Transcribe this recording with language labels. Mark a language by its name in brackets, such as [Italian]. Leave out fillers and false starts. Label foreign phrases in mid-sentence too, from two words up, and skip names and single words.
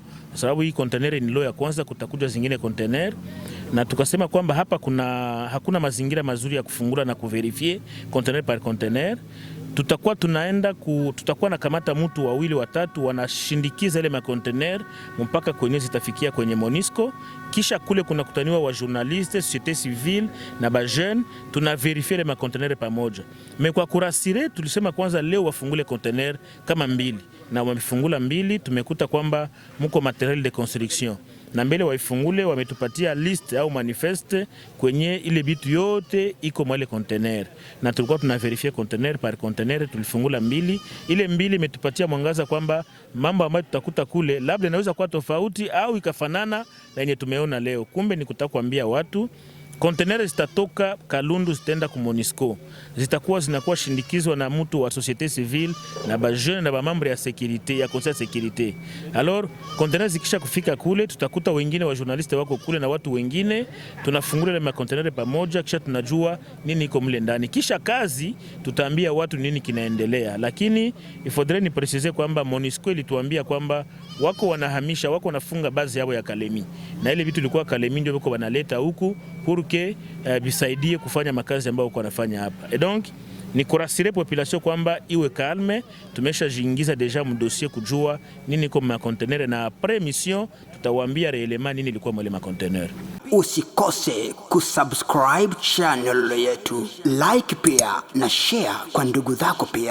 [Swahili] Kwa sababu hii container ni leo ya kwanza, kutakuja zingine container, na tukasema kwamba hapa hakuna mazingira mazuri ya kufungula na kuverifie [French] container par container. [Swahili] Tutakuwa na kamata mtu wawili watatu wanashindikiza ile makontener mpaka kwenye zitafikia kwenye MONUSCO, kisha kule kuna kutaniwa wa journaliste, [French] société civile [Swahili] na ba jeune, tuna verifie ile makontener pamoja. Mais kwa kurasire tulisema kwanza leo wafungule container kama mbili, na wamefungula mbili, tumekuta kwamba mko [French] materiel de construction. [Swahili] na mbele waifungule wametupatia list au manifeste kwenye ile bitu yote iko mwale container, na tulikuwa tunaverifia [French] container par container. [Swahili] Tulifungula 2, ile 2 imetupatia mwangaza kwamba mambo ambayo tutakuta kule labda inaweza kuwa tofauti au ikafanana na yenye tumeona leo. Kumbe ni kutaka kuambia watu container zitatoka Kalundu zitaenda ku MONUSCO, zinakuwa shindikizwa na mtu wa [French] société civile [Swahili] na ba jeune na ba membre ya sécurité ya [French] conseil de sécurité. [Swahili] Alors container zikisha kufika kule, tutakuta wengine wa journaliste wako kule na watu wengine, tunafungula ile container pamoja, kisha tunajua nini iko mle ndani, kisha kazi tutaambia watu nini kinaendelea. Lakini [French] il faudrait [Swahili] ni préciser kwamba MONUSCO ilituambia kwamba wako wanahamisha, wako wanafunga baadhi yao ya Kalemi, na ile vitu ilikuwa Kalemi ndio wako wanaleta huku [French] pour que [Swahili] bisaidie kufanya makazi ambayo wako wanafanya hapa. [French] Et donc [Swahili] ni kurasire population kwamba iwe calme, tumesha jingiza deja mdossier kujua nini kwa makontenere, na [French] après mission [Swahili] tutawaambia reellement nini ilikuwa mwale makontenere. Usikose kusubscribe channel yetu, like pia na share kwa ndugu zako pia.